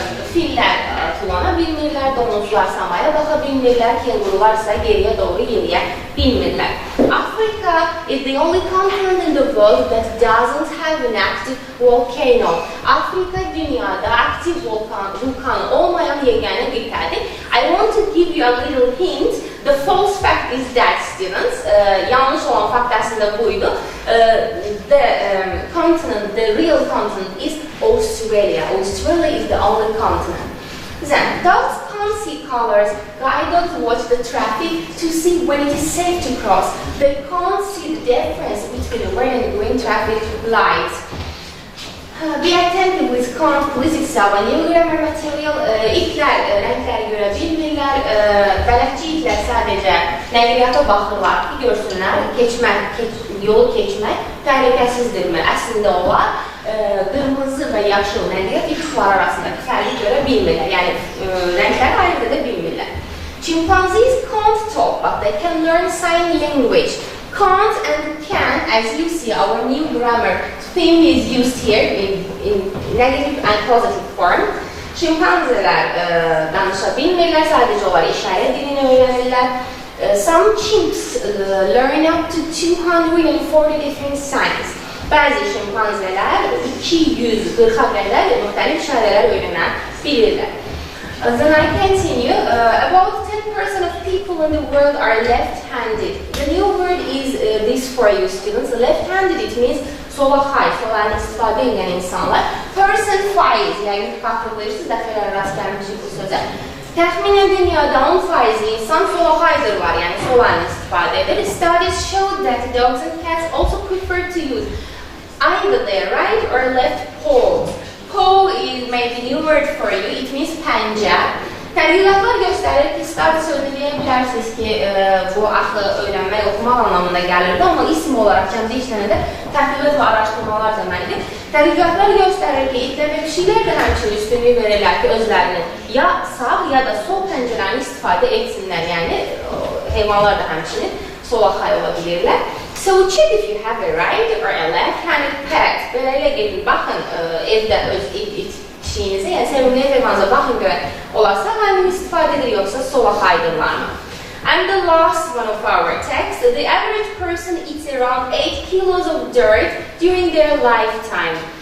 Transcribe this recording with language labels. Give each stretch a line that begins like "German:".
Azerbaijani: Fillər tulana bilmirlər, domuzlar samaya baxa bilmirlər, kengurular isə geriyə doğru yeriyə bilmirlər.
English: Africa is the only continent in the world that doesn't have an active volcano.
Azerbaijani: Afrika dünyada aktiv vulkan olmayan yeganə qitədir.
English: I want to give you a little hint. The false fact is that, students,
Azerbaijani: yanlış olan fakt əslində buydu.
English: The continent, the real continent is Australia. Australia is the only continent. Then, dogs can't see colors. Guide dogs watch the traffic to see when it is safe to cross. They can't see the difference between red and green traffic lights. Be attentive with can't, please itself. A new grammar material.
Azerbaijani: İtlər rəngləri görə bilmirlər. Bələdçi itlər sadəcə nəqliyyata baxırlar ki, görsünlər, yolu keçmək təhlükəsizdirmi? Əslində onlar qırmızı və yaşıl nəqliyyat işıqlar arasındakı fərqi görə bilmirlər. Yəni, rəngləri ayırt edə bilmirlər.
English: Chimpanzees can't talk, but they can learn sign language. Can't and can, as you see, our new grammar theme is used here in negative and positive form.
Azerbaijani: Şimpanzelər danışa bilmirlər, sadəcə onlar işarə dilini öyrənirlər.
English: Some chimps learn up to 240 different signs.
Azerbaijani: Bəzi şimpanzelər 240-a qədər müxtəlif işarələr öyrənə bilirlər.
English: Then I continue. About 10% of people in the world are left-handed. The new word is this for you, students. Left-handed, it means
Azerbaijani: solaxay, solarını istifadə edən insanlar. Person faiz, yəni xatırlayırsınız, dəfələr rast gəlmişik bu sözə. Təxminən dünyada 10% insan solaxaydır var, yəni solarını istifadə edir.
English: Studies show that dogs and cats also prefer to use either their right or left paws. Paw is maybe new word for you, it means pəncə.
Azerbaijani: Tədqiqatlar göstərir ki, study sözünü deyə bilərsiniz ki, bu axı öyrənmək, oxumaq anlamında gəlirdi, amma isim olaraq kəmdə işlənəndə tədqiqat və araşdırmalar deməlidir. Tədqiqatlar göstərir ki, itlər və pişiklər də həmçinin üstünlük verirlər ki, özlərinin ya sağ ya da sol pəncələrini istifadə etsinlər, yəni heyvanlar da həmçinin solaxay ola bilirlər.
English: So check if you have a right or a left-handed pet.
Azerbaijani: Belələ gedin, baxın evdə öz pişiyinizə, yəni sevimli heyvanıza baxın görək, olarsa hangini istifadə edir, yoxsa solaxaydırlarmı?
English: And the last one of our text, the average person eats around 8 kilos of dirt during their lifetime.